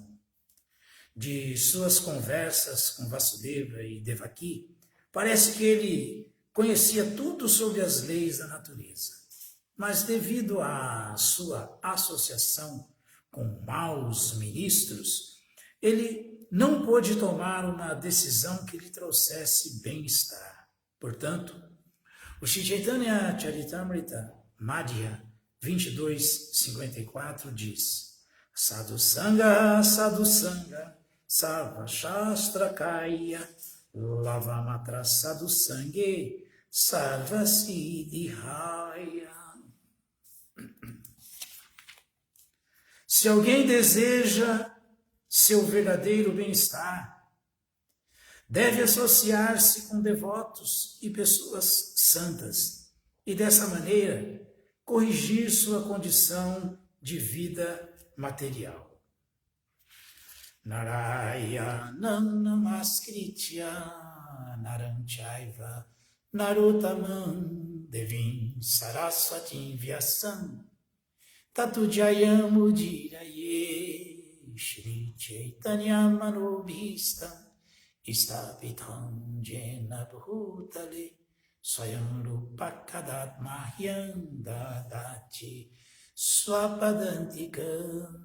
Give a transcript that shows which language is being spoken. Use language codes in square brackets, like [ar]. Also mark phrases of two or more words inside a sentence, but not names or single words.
[pt] De suas conversas com Vasudeva e Devaki, parece que ele conhecia tudo sobre as leis da natureza, mas devido à sua associação com maus ministros, ele não pôde tomar uma decisão que lhe trouxesse bem-estar. Portanto, o Shri Chaitanya Charitamrita Madhya 22:54 diz: [bn] সাধু সঙ্গ সর্ব শাস্ত্র কয় লবমাত্র সাধু সঙ্গে সর্ব সিদ্ধিহয়. [pt] Se alguém deseja seu verdadeiro bem-estar, deve associar-se com devotos e pessoas santas, e dessa maneira corrigir sua condição de vida material. [sa] नारायणं नमस्कृत्य नरं चैव नरोत्तमम् देवीं सरस्वतीं व्यासं ततु जयम् उदीरये श्री चैतन्य मनोभीष्टं इष्टापितं येन भूतले स्वयं रूप कदात् मह्यं ददाति स्वपदान्तिकम्.